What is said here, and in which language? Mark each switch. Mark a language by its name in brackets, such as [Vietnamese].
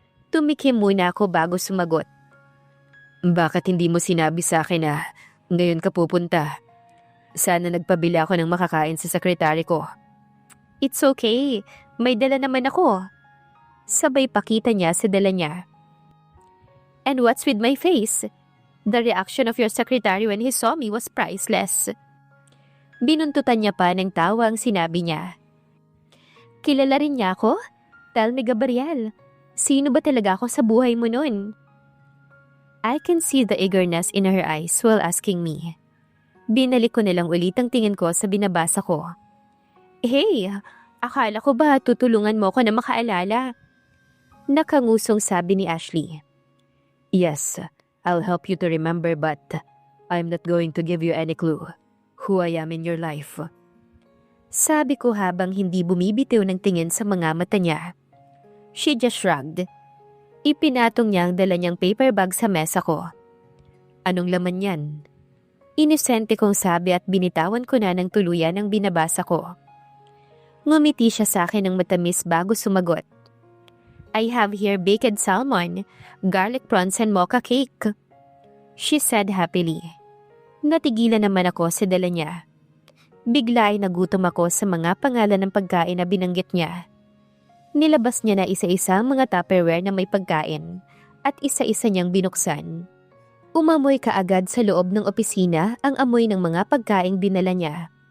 [Filipino] Tumikim muna ako bago sumagot. Bakit hindi mo sinabi sa akin na ngayon ka pupunta? Sana nagpabili ako ng makakain sa sekretary ko. [English] It's okay. [Filipino] May dala naman ako. Sabay pakita niya sa dala niya. [English] And what's with my face? The reaction of your secretary when he saw me was priceless. [Filipino] Binuntutan niya pa ng tawa ang sinabi niya. Kilala rin niya ako? [English] Tell me, Gabriel. [Filipino] Sino ba talaga ako sa buhay mo nun? [English] I can see the eagerness in her eyes while asking me. [Filipino] Binalik ko na lang ulit ang tingin ko sa binabasa ko. Hey, akala ko ba tutulungan mo ko na makaalala? Nakangusong sabi ni Ashley. [English] Yes, I'll help you to remember but I'm not going to give you any clue who I am in your life. [Filipino] Sabi ko habang hindi bumibitiw ng tingin sa mga mata niya. [English] She just shrugged. [Filipino] Ipinatong niya ang dala niyang paper bag sa mesa ko. Anong laman yan? Inisente kong sabi at binitawan ko na ng tuluyan ang binabasa ko. Ngumiti siya sa akin ng matamis bago sumagot. [English] I have here baked salmon, garlic prawns and mocha cake. She said happily. [Filipino] Natigilan naman ako sa dala niya. Bigla ay nagutom ako sa mga pangalan ng pagkain na binanggit niya. Nilabas niya na isa-isa ang mga Tupperware na may pagkain at isa-isa niyang binuksan. Umamoy kaagad sa loob ng opisina ang amoy ng mga pagkaing dinala niya.